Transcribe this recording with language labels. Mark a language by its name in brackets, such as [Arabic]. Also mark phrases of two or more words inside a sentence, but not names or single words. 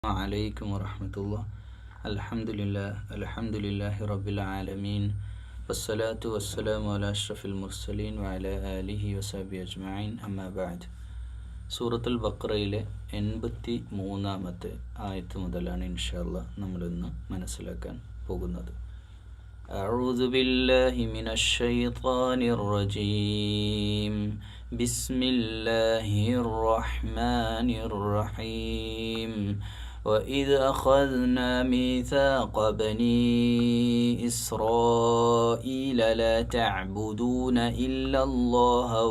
[Arabic] عليكم ورحمة الله. الحمد لله رب العالمين والصلاة والسلام على أشرف المرسلين وعلى آله وصحبه أجمعين أما بعد. [Malayalam] സൂറത്തുൽ ബഖറയിലെ 83-ാമത്തെ ആയത്ത് മുതലാണ് [Arabic] إن شاء الله [Malayalam] നമ്മളിന്ന് മനസ്സിലാക്കാൻ പോകുന്നത്. [Arabic] أعوذ بالله من الشيطان الرجيم. بسم الله الرحمن الرحيم. وإذ أخذنا ميثاق بني إسرائيل لا تعبدون إلا الله